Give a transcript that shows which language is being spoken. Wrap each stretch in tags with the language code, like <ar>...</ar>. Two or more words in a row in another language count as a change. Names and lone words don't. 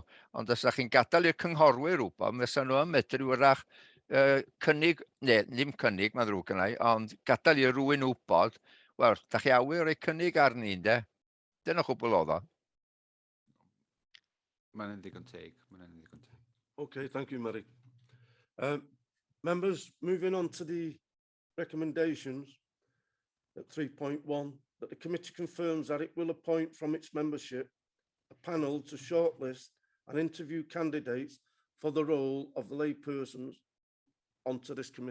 <cy>Ond os ydych chi'n gadael i'r cynghorwyr wybod, fysa nhw yn medru wrach cynnig, neu ddim cynnig, mae'n ddrwg yna, ond gadael i rywun wybod, wel, da chi awyr rhoi cynnig arni, ynde? Dyna chwbl oedd o. Mae'n ddigon teg.</cy> <en>OK, thank you, Merrick. Members, moving on to the recommendations at 3.1, that the committee confirms that it will appoint from its membership a panel to shortlist and interview candidates for the role of laypersons onto this committee.</en>